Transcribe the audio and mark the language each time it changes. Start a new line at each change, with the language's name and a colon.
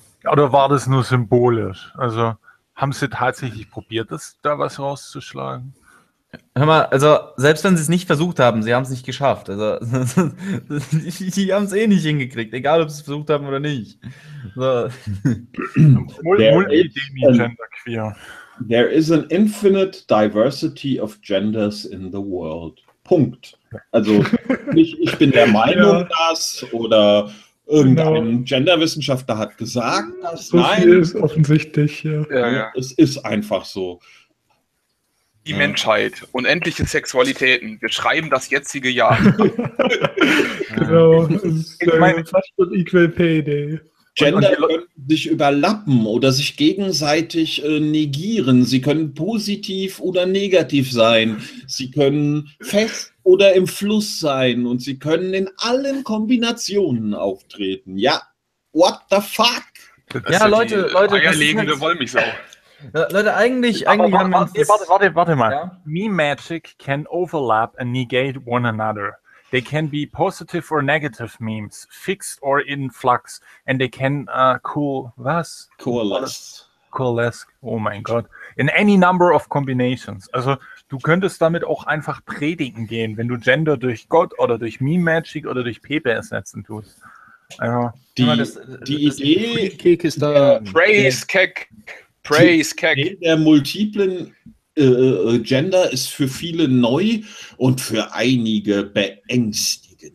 German: Oder war das nur symbolisch? Also haben sie tatsächlich probiert, das, da was rauszuschlagen? Hör mal, also selbst wenn sie es nicht versucht haben, sie haben es nicht geschafft. Also die haben es eh nicht hingekriegt, egal ob sie es versucht haben oder nicht. So. Multidemi-Gender-Queer.
English: There is an infinite diversity of genders in the world.
German: Punkt. Also ich bin der Meinung, ja, dass oder irgendein, genau, Genderwissenschaftler hat gesagt, dass so nein. Das ist offensichtlich, ja. Es ist einfach so. Die Menschheit, unendliche Sexualitäten. Wir schreiben das jetzige Jahr. Genau. Ich meine, fast schon Equal Pay Day. Gender können sich überlappen oder sich gegenseitig negieren. Sie können positiv oder negativ sein. Sie können fest oder im Fluss sein. Und sie können in allen Kombinationen auftreten. Ja,
English: what the fuck?
German: Ja, Leute, Leute. Eierlegende Wollmilchsau. Leute, eigentlich haben wir uns... Warte mal. Ja?
English: Meme-Magic can overlap and negate one another. They can be positive or negative memes, fixed or in flux, and they can coalesce,
German: oh mein Gott,
English: in any number of combinations.
German: Also, du könntest damit auch einfach predigen gehen, wenn du Gender durch Gott oder durch Meme-Magic oder durch Pepe ersetzen tust. Also, die Idee... Ist da,
English: praise Keck. Praise Keck.
German: Die Idee der multiplen Gender ist für viele neu und für einige beängstigend.